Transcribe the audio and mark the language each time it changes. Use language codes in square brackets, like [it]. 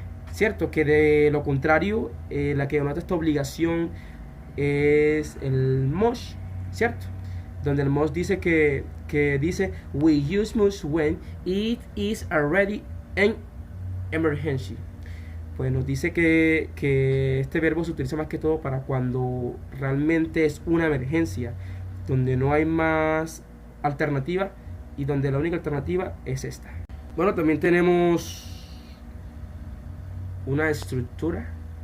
[es] Cierto que de lo contrario, la que denota esta obligación es el must, ¿cierto? Donde el must dice que dice [en] we use must when it is already an emergency. [es] Pues nos dice que este verbo se utiliza más que todo para cuando realmente es una emergencia, donde no hay más alternativa y donde la única alternativa es esta. Bueno, también tenemos una estructura.